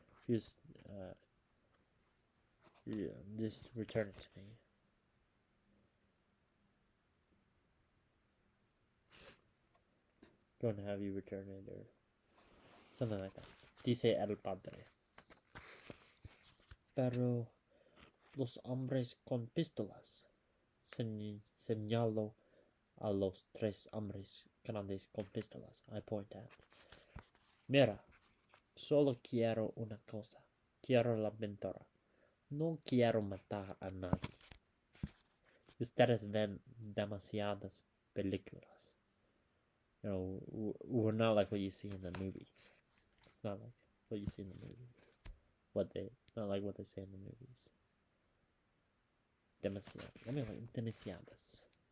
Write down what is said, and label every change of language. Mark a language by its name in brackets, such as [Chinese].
[English] Just return it to me. Going to have you return it or something like that. [Spanish] Dice el padre. Pero los hombres con pistolas. Señalo a los 3 hombres grandes con pistolas. [English] I point out. [Spanish] Mira, solo quiero una cosa. Quiero la aventura. No quiero matar a nadie. Ustedes ven demasiadas películas. [English] You know, we're not like what you see in the movies. It's not like what you see in the movies. Not like what they say in the movies. Demasiadas.